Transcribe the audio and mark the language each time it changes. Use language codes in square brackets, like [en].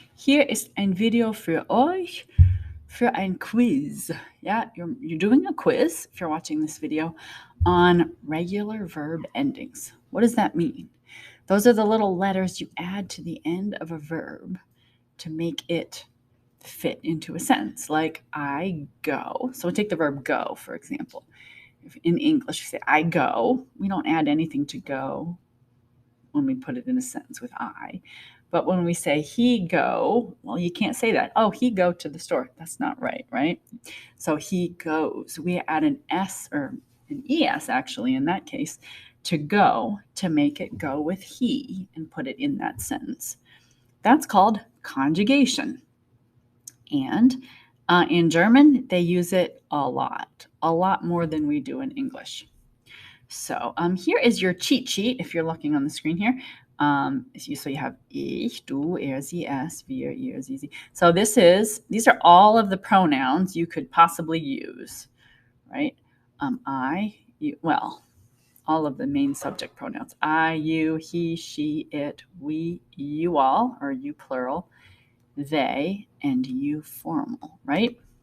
[de] Hier ist ein Video für euch für ein Quiz. [en] Yeah, you're doing a quiz if you're watching this video on regular verb endings. What does that mean? Those are the little letters you add to the end of a verb to make it fit into a sentence, like I go. So take the verb go, for example. If in English, you say I go, we don't add anything to go when we put it in a sentence with I. But when we say he go, well, you can't say that. Oh, he go to the store. That's not right, right? So he goes. We add an S or an ES actually in that case to go to make it go with he and put it in that sentence. That's called conjugation. And in German, they use it a lot more than we do in English. So here is your cheat sheet if you're looking on the screen here. So you have [de] ich, du, er, sie, es, wir, ihr, sie. [en] So these are all of the pronouns you could possibly use, right? I, you, well, all of the main subject pronouns. I, you, he, she, it, we, you all, or you plural, they, and you formal, right?